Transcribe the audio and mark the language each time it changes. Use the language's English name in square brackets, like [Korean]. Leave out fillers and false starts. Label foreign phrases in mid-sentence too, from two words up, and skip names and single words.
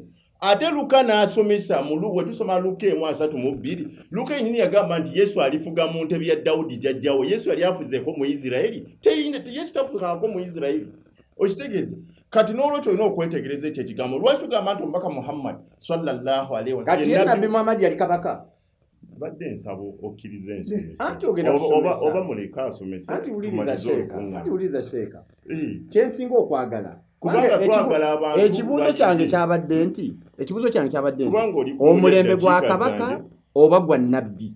[Ganda] Ate Luka n'asomesa we tusoma Luka 1:32. Luka yennyini yagamba nti Yesu alifuga mu ntebe ya Dawudi jjajjaawe. Yesu yali afuzeeko mu Isirayiri. Yesu tafugangako mu Isirayiri. Okitegeeza? Kati n'olwekyo olina okwetegereza ekyo ekigambo. Lwaki tugamba nti omubaka Muhammad [Arabic] صلى الله عليه وسلم. [Ganda] Kati ye Nabbi Muhammad yali kabaka. Badde nsabo okkiriza ensomesa. Anti ogenda kusomesa. Oba muleka asomesa. Anti wuliriza sheeka. Kyensinga okwagala. Kubanga twagala abantu. Ekibuuzo kyange kyabadde nti omulembe gwa kabaka oba gwa nnabbi.